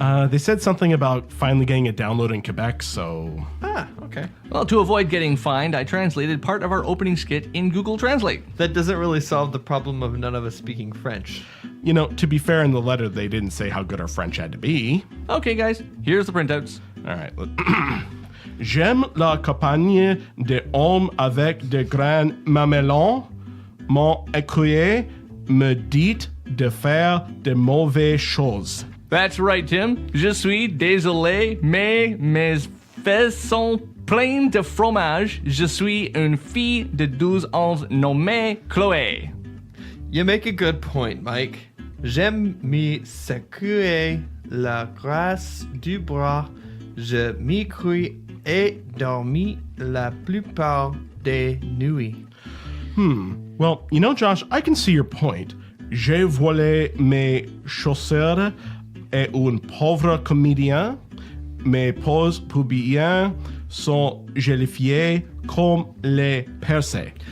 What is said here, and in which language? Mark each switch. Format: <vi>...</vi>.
<en>They said something about finally getting a download in Quebec, so... Okay. Well, to avoid getting fined, I translated part of our opening skit in Google Translate. That doesn't really solve the problem of none of us speaking French. You know, to be fair, in the letter, they didn't say how good our French had to be. Okay, guys, here's the printouts. All right.</en> <fr>J'aime la campagne des hommes avec de grands mamelons. Mon écuyer me dit de faire de mauvaises choses.</fr> <en>That's right, Tim.</en> <fr>Je suis désolé, mais mes fesses sont pleines de fromage. Je suis une fille de 12 ans nommée Chloé.</fr> <en>You make a good point, Mike.</en> <fr>J'aime me secouer la grâce du bras. Je m'écouille et dormi la plupart des nuits.</fr> <en>Well, you know, Josh, I can see your point.</en> <fr>J'ai volé mes chaussures et un pauvre comédien. Mes poses pubiennes sont gélifiées comme les percées.</fr>